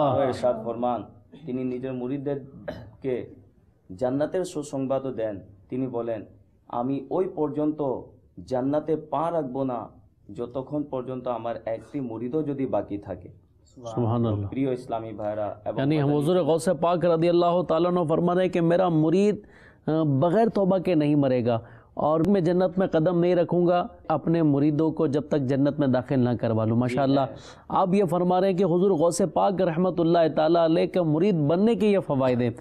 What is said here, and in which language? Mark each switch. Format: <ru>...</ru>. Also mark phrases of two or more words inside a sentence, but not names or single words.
<ur>ارشاد فرمان,</ur> <bn>তিনি নিজের মুরিদদেরকে জান্নাতের সুসংবাদও দেন। তিনি বলেন, আমি ওই পর্যন্ত জান্নাতে পা রাখবো না যতক্ষণ পর্যন্ত আমার একটি মুরিদও যদি বাকি থাকে। সুবহানাল্লাহ। প্রিয় ইসলামী ভাইরা এবং</bn> <ur>یعنی ہم حضور غوث پاک</ur> <ar>رضی اللہ تعالیٰ عنہ</ar> <ur>فرما رہے ہیں کہ میرا مرید بغیر توبہ کے نہیں مرے گا، اور میں جنت میں قدم نہیں رکھوں گا اپنے مریدوں کو جب تک جنت میں داخل نہ کروا لوں۔ ماشاءاللہ آپ یہ فرما رہے ہیں کہ حضور غوث پاک</ur> <ar>رحمۃ اللہ تعالیٰ علیہ</ar> <ur>کا مرید بننے کے یہ فوائد ہیں۔</ur>